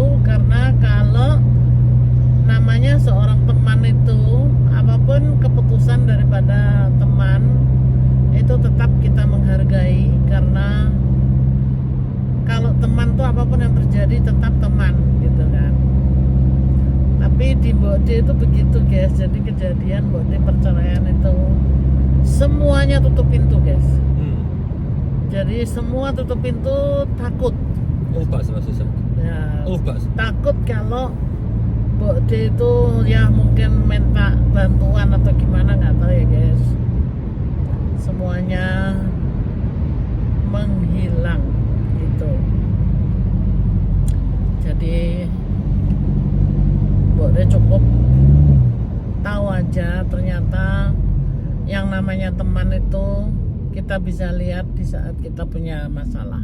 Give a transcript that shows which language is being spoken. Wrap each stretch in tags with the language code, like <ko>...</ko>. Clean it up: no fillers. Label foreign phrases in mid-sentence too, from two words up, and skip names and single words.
<id>Karena kalau namanya seorang teman itu, apapun keputusan daripada teman itu tetap kita menghargai, karena kalau teman tuh apapun yang terjadi tetap teman gitu kan. Tapi di Mbok De itu begitu guys. Jadi kejadian Mbok De perceraian itu semuanya tutup pintu guys. Jadi semua tutup pintu, takut.</id> <de>Aufpassen, was du sagst.</de> <id>Ya,</id> <de>Aufpassen.</de> <id>takut kalau Mbok De itu ya mungkin minta bantuan atau gimana, nggak tahu ya guys. Semuanya menghilang gitu. Jadi Mbok De cukup tahu aja ternyata yang namanya teman itu kita bisa lihat di saat kita punya masalah.</id>